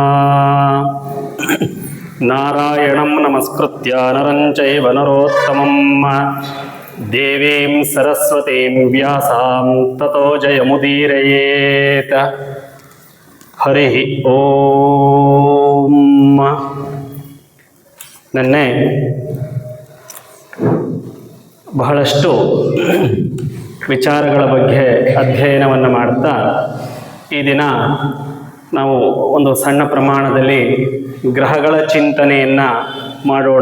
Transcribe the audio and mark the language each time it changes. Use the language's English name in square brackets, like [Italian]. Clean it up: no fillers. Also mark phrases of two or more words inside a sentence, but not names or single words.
[Sanskrit] ನಾರಾಯಣಂ ನಮಸ್ಕೃತ್ಯ ನರಂ ಚೈವ ನರೋತ್ತಮಂ ದೇವೀಂ ಸರಸ್ವತೀಂ ವ್ಯಾಸಾಂ ತತೋ ಜಯಮುದೀರಯೇತ್. ಹರಿ ಓಂ. [Kannada] ನೆನ್ನೆ ಬಹಳಷ್ಟು ವಿಚಾರಗಳ ಬಗ್ಗೆ ಅಧ್ಯಯನವನ್ನು ಮಾಡ್ತಾ ಈ ದಿನ ನಾವು ಒಂದು ಸಣ್ಣ ಪ್ರಮಾಣದಲ್ಲಿ ಗ್ರಹಗಳ ಚಿಂತನೆಯನ್ನು ಮಾಡೋಣ.